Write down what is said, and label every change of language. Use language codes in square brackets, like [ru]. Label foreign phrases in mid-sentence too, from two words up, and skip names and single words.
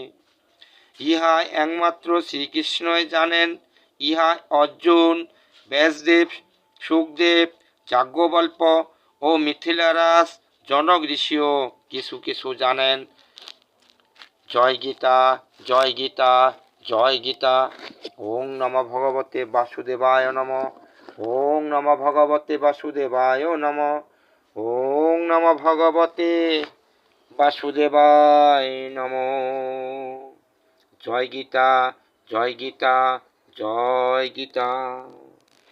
[bn] ইহা একমাত্র শ্রীকৃষ্ণই জানেন। ইহা অর্জুন, ব্যাসদেব, সুখদেব, যাজ্ঞবল্ক্য ও মিথিলারাজ জনক ঋষিও কিছু কিছু জানেন। জয় গীতা, জয় গীতা, জয় গীতা। [sa] ওং নমো ভগবতে বাসুদেবায় নমঃ। ওং নমো ভগবতে বাসুদেবায় নমঃ। ওং নমো ভগবতে বাসুদেবায় নমঃ। [bn] জয় গীতা, জয় গীতা, জয় গীতা।